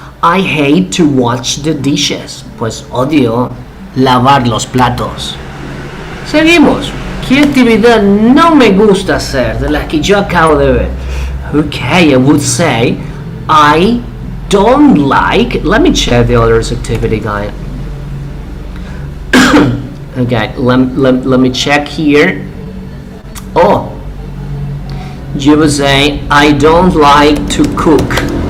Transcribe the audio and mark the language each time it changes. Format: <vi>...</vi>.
<en>I hate to watch the dishes.</en> <es>Pues odio lavar los platos. Seguimos. ¿Qué actividad no me gusta hacer de las que yo acabo de ver?</es> <en>Okay, I would say I don't like... Let me check the other activity guide. Okay, let me check here. Oh, you would say I don't like to cook.</en>